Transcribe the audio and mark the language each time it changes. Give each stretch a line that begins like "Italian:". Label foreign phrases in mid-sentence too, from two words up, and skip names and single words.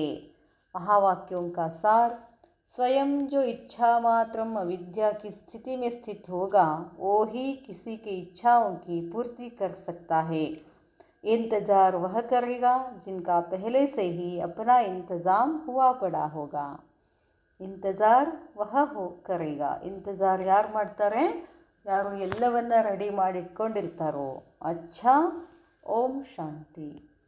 Hindi: महावाक्यों का सार। स्वयं जो इच्छा मात्रम अविद्या की स्थिति में स्थित होगा वो ही किसी की इच्छाओं की पूर्ति कर सकता है। इंतज़ार वह करेगा जिनका पहले से ही अपना इंतज़ाम हुआ पड़ा होगा। इंतज़ार करेगा.
Kannada: ಇಂತಜಾರ್ ಯಾರು ಮಾಡ್ತಾರೆ? ಯಾರು ಎಲ್ಲವನ್ನ ರೆಡಿ ಮಾಡಿಟ್ಕೊಂಡಿರ್ತಾರೋ. ಅಚ್ಚಾ. ಓಂ ಶಾಂತಿ.